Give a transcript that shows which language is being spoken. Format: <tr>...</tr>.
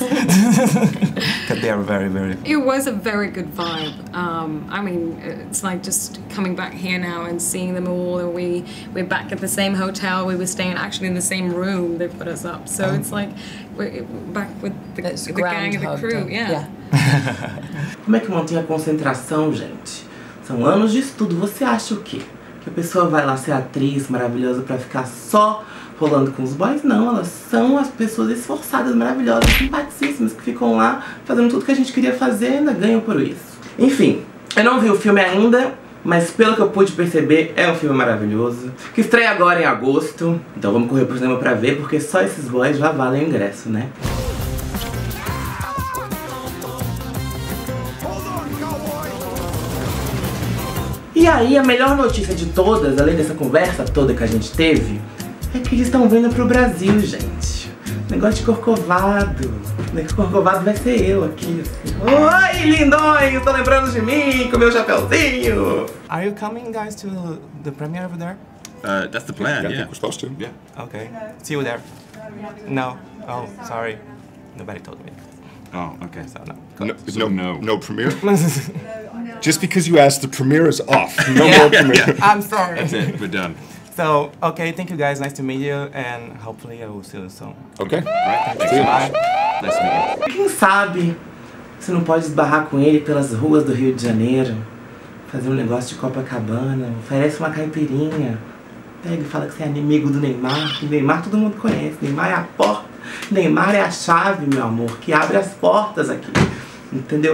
<en>Because they are very, very... It was a very good vibe. I mean, it's like just coming back here now and seeing them all, and we're back at the same hotel. We were staying actually in the same room. They put us up. So it's like we're back with the gang and the crew. Yeah.</en> <pt>Como é que mantém a concentração, gente? São anos de estudo. Você acha o quê? Que a pessoa vai lá ser atriz maravilhosa pra ficar só rolando com os boys? Não, elas são as pessoas esforçadas, maravilhosas, simpaticíssimas, que ficam lá fazendo tudo que a gente queria fazer e ainda ganham por isso. Enfim, eu não vi o filme ainda, mas pelo que eu pude perceber, é um filme maravilhoso, que estreia agora em agosto. Então vamos correr pro cinema pra ver, porque só esses boys já valem o ingresso, né? E aí, a melhor notícia de todas, além dessa conversa toda que a gente teve, é que eles estão vindo pro Brasil, gente. Negócio de Corcovado. Corcovado vai ser eu aqui. Assim. Oi, lindões! Tô lembrando de mim com meu chapeuzinho.</pt> <en>Are you coming, guys, to the premiere over there? That's the plan, I think we're supposed to. Yeah. Okay. See you there. No. Oh, sorry. Nobody told me. Oh, okay. So No premiere? Just because you asked, the premiere is off. No more premiere. I'm sorry. That's it, we're done. So, okay, thank you guys. Nice to meet you, and hopefully I will see you soon. Okay. Right, thanks See so you. much. Nice to meet you.</en> <pt>Quem sabe você não pode esbarrar com ele pelas ruas do Rio de Janeiro, fazer um negócio de Copacabana, oferece uma caipirinha, pega e fala que você é inimigo do Neymar, que Neymar todo mundo conhece, Neymar é a porta, Neymar é a chave, meu amor, que abre as portas aqui. Entendeu?</pt>